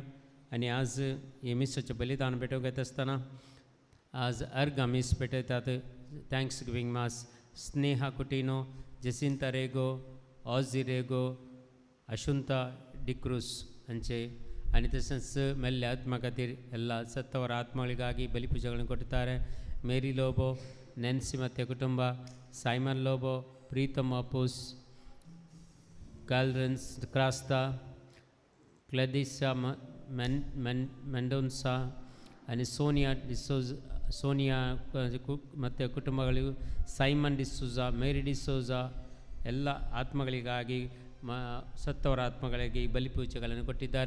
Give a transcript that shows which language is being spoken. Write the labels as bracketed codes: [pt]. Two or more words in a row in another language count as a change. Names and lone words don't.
[kok] आनी आज हे मिसाचें बलिदान भेटोवंक येता आसतना आज अर्ग आमी पेटयतात. थँक्स गिवींग मास स्नेहा कुटिनो, जेसिंता रेगो, ऑझी रेगो, अशुंता डिक्रूस हांचे आनी तशेंच मेल्ल्या आत्मा खातीर [kn] ಎಲ್ಲ ಸತ್ತವರ ಆತ್ಮಗಳಿಗಾಗಿ ಬಲಿಪೂಜೆಗಳನ್ನು ಕೊಡುತ್ತಾರೆ. ಮೇರಿ ಲೋಬೋ, ನೆನ್ಸಿ ಮತ್ತು ಕುಟುಂಬ, ಸೈಮನ್ ಲೋಬೋ, ಪ್ರೀತಮ್ ಅಪೂಸ್, ಗಾಲ್ರನ್ಸ್ ಕ್ರಾಸ್ತಾ, ಕ್ಲೆದಿಸಾ ಮೆಂಡೋನ್ಸಾ आणि ಸೋನಿಯಾ ಮತ್ತು ಕುಟುಂಬಗಳಿಗೂ, ಸೈಮನ್ ಡಿಸೋಜಾ, ಮೇರಿ ಡಿಸೋಜಾ ಎಲ್ಲ ಆತ್ಮಗಳಿಗಾಗಿ ಸತ್ತವರ ಆತ್ಮಗಳಿಗೆ ಈ ಬಲಿಪೂಜೆಗಳನ್ನು ಕೊಟ್ಟಿದ್ದಾರೆ.